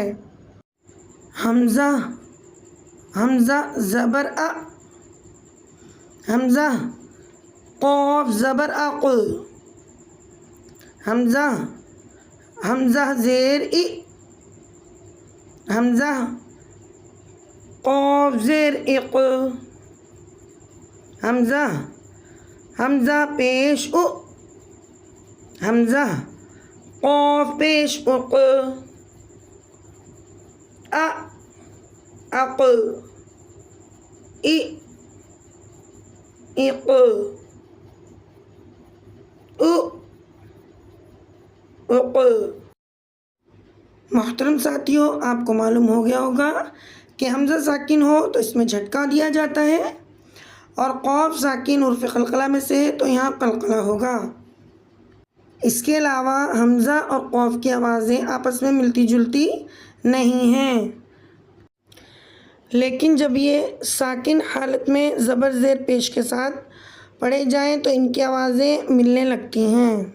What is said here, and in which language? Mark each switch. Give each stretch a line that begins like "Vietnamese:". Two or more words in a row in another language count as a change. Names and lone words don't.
Urdu: حمزہ حمزہ زبر ا، حمزہ قاف زبر اق، حمزہ حمزہ زیر ای، حمزہ قاف زیر اق، حمزہ حمزہ پیش او، حمزہ قاف پیش اق، ا اق، ای اق، او اق۔ محترم ساتھیوں، آپ کو معلوم ہو گیا ہوگا کہ حمزہ ساکن ہو تو اس میں جھٹکا دیا جاتا ہے، اور قاف ساکن حروف قلقلہ میں سے ہے تو یہاں قلقلہ ہوگا۔ اس کے علاوہ حمزہ اور قاف کی آوازیں آپس میں ملتی جلتی نہیں ہیں، لیکن جب یہ ساکن حالت میں زبر زیر پیش کے ساتھ پڑھے جائیں تو ان کی آوازیں ملنے لگتی ہیں۔